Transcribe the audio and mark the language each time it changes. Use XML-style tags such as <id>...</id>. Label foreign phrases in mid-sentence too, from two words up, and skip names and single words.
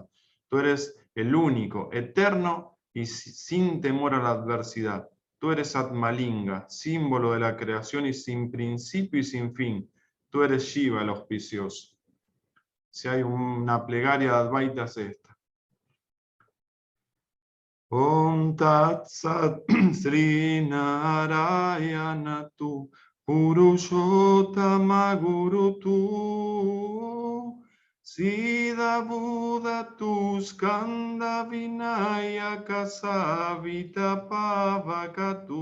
<es>Tú eres el único, eterno y sin temor a la adversidad. Tú eres Atmalinga, símbolo de la creación y sin principio y sin fin. Tú eres Shiva, el auspicioso. Si hay una plegaria de Advaita es esta.</es> <sa>Om Tat Sat Sri Narayana Tu Purushottama Guru Tu Siddha Buddha Tu Skanda Vinayaka Savita Pavaka</sa>